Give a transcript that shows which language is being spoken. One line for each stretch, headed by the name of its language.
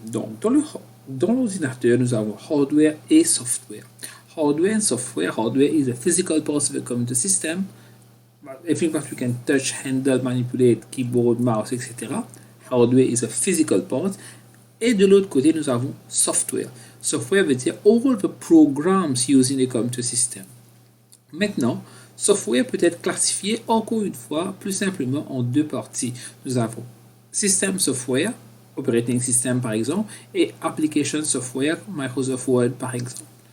French: Donc, dans l'ordinateur, nous avons hardware et software.
English: Hardware and software. Hardware is a physical part of the computer system. Everything that we can touch, handle, manipulate, keyboard, mouse, etc. Hardware is a physical part.
French: Et de l'autre côté, nous avons software. Software veut dire
English: all the programs used in a computer system.
French: Maintenant, software peut être classifié encore une fois plus simplement en deux parties. Nous avons system software, operating system par exemple, et application software, Microsoft Word par exemple.